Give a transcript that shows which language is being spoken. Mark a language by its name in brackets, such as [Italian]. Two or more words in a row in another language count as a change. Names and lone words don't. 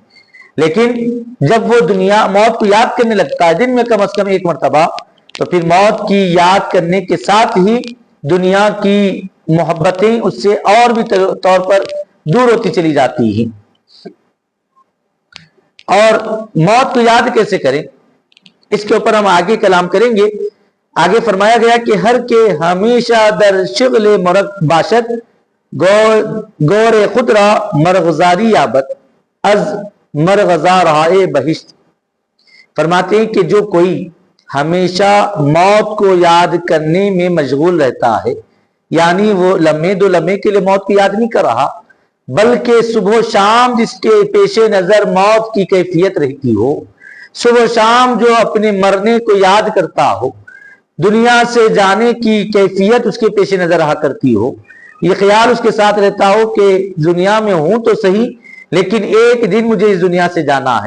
[Urdu] لیکن جب وہ دنیا موت کو یاد کرنے لگتا ہے دن میں کم از کم ایک مرتبہ تو پھر موت کی یاد کرنے کے ساتھ ہی دنیا کی محبتیں اس سے اور بھی طور پر دور ہوتی چلی جاتی ہیں. اور موت کو یاد کیسے کریں اس کے اوپر ہم آگے کلام کریں گے. آگے فرمایا گیا کہ [Persian] ہر کے ہمیشہ در شغل مرغ باشد گور خود را مرغزاری یابت از مرغزا رہائے بہشت. [Urdu] فرماتے ہیں کہ جو کوئی ہمیشہ موت کو یاد کرنے میں مشغول رہتا ہے یعنی وہ لمحے دو لمحے کے لیے موت کو یاد نہیں کر رہا بلکہ صبح و شام جس کے پیش نظر موت کی کیفیت رہتی ہو صبح و شام جو اپنے مرنے کو یاد کرتا ہو دنیا سے جانے کی کیفیت اس کے پیش نظر رہا کرتی ہو یہ خیال اس کے ساتھ رہتا ہو کہ دنیا میں ہوں تو صحیح لیکن ایک دن مجھے اس دنیا سے جانا ہے.